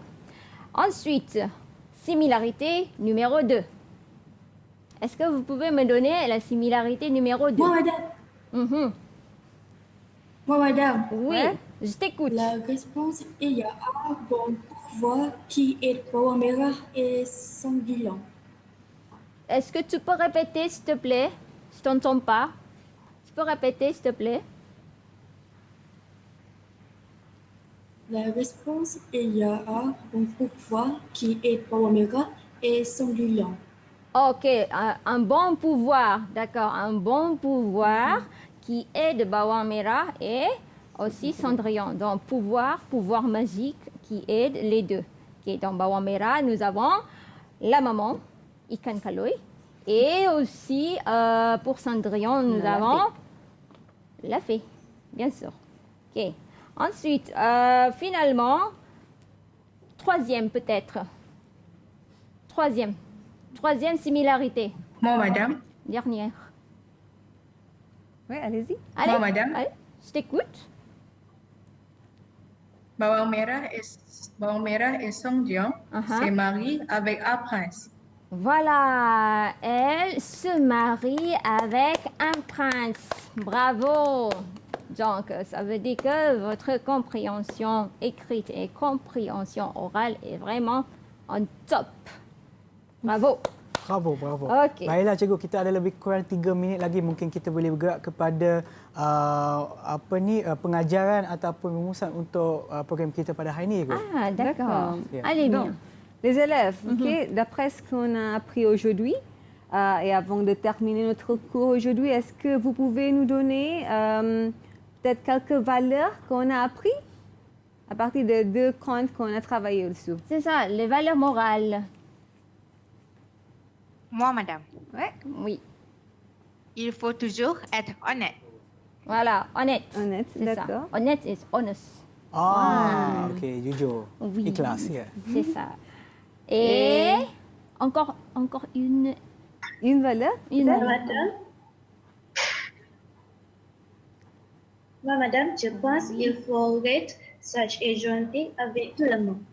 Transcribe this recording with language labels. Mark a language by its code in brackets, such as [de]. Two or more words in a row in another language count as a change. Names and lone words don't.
[fr] Ensuite, similarité numéro 2. Est-ce que vous pouvez me donner la similarité numéro 2? Moi, madame. Moi, madame. Oui, je t'écoute. La réponse est il y a un bon pouvoir qui est bawang merah et Cendrillon. Est-ce que tu peux répéter, s'il te plaît? Je t'entends pas. Tu peux répéter, s'il te plaît? La réponse est il y a un bon pouvoir qui est bawang merah et Cendrillon. OK, un bon pouvoir, d'accord, un bon pouvoir qui est de bawang merah et aussi Cendrillon. Donc, pouvoir magique qui aide les deux. Okay, dans bawang merah, nous avons la maman, [ms] ikan kaloi, [fr] et aussi pour Cendrillon, nous avons la fée, bien sûr. OK. Ensuite, finalement, troisième peut-être. Troisième similarité. Moi, madame. Dernière. Oui, allez-y. Allez, Moi, madame. allez, je t'écoute. Bawang merah et Cendrillon se marient avec un prince. Voilà, elle se marie avec un prince. Bravo. Donc, ça veut dire que votre compréhension écrite et compréhension orale est vraiment en top. Bravo. Bravo. [ms] Okey. Baiklah cikgu, kita ada lebih kurang 3 minit lagi, mungkin kita boleh bergerak kepada pengajaran ataupun rumusan untuk program kita pada hari ini. [fr] Ah, d'accord. [en] Yeah. [fr] Allez bien. Les élèves, d'après ce qu'on a appris aujourd'hui, et avant de terminer notre cours aujourd'hui, est-ce que vous pouvez nous donner peut-être quelques valeurs qu'on a appris à partir des deux contes qu'on a travaillé dessus? C'est ça, les valeurs morales. Moi, madame. Ouais. Oui. Il faut toujours être honnête. Voilà, honnête. Honnête, c'est ça. d'accord. [en] Honnête is honest. [ms] OK, jujur. [fr] Oui. [ms] Ikhlas, ya. [fr] C'est ça. Et encore une valeur? Madame. Moi, madame, je pense qu'il faut être sage et gentil avec tout le monde.